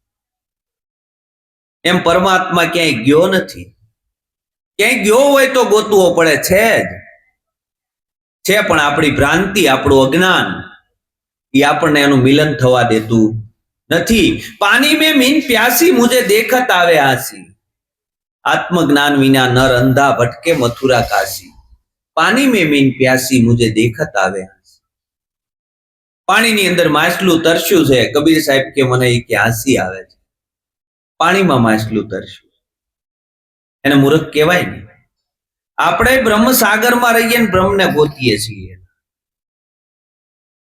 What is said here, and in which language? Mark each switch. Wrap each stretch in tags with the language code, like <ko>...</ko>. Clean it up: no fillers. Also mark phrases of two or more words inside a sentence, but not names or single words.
<gu>એમ પરમાત્મા ક્યાંય ગયો નથી. ક્યાંય ગયો હોય તો ગોતવો પડે છે પણ આપણી ભ્રાંતિ, આપણું અજ્ઞાન એ આપણને એનું મિલન થવા દેતું નથી.</gu> <hi>पानी में मीन प्यासी, મુझे देखत आवे आसी, आत्मज्ञान विना नर अंधा भटके मथुरा काशी. पानी में मीन प्यासी, मुझे देखत आवे आसी.</hi> <gu>પાણીની અંદર માછલું તરસ્યું છે. કબીર સાહેબ કે મને કે હાંસી આવે છે. પાણીમાં માછલું તરસ્યું, એને મૂર્ખ કહેવાય ને. આપણે બ્રહ્મ સાગરમાં રહીએ ને બ્રહ્મને ગોતીએ છીએ.</gu>